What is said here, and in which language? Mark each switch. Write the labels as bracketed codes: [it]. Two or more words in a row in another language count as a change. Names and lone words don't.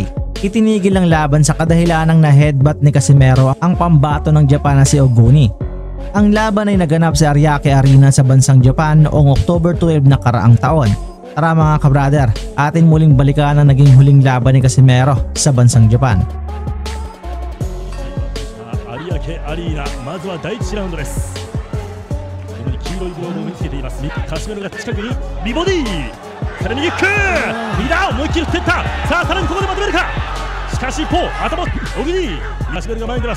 [tl] Itinigil ang laban sa kadahilanang na headbutt ni Casimero ang pambato ng Japan na si Oguni. Ang laban ay naganap sa Ariake Arena sa bansang Japan noong October 12 na karaang taon. Tara mga kabrader, atin muling balikan ang naging huling laban ni Casimero sa bansang Japan. [ja] 有明アリーナ、まずは第1ラウンドです。この黄色いグローブを身につけていますカシメロが近くに美ボディー、さらに右キック、右だ、思いっきり振っていった。さあさらにここでまとめるか。しかししい一方、頭、小国、カシメルが前に出ます。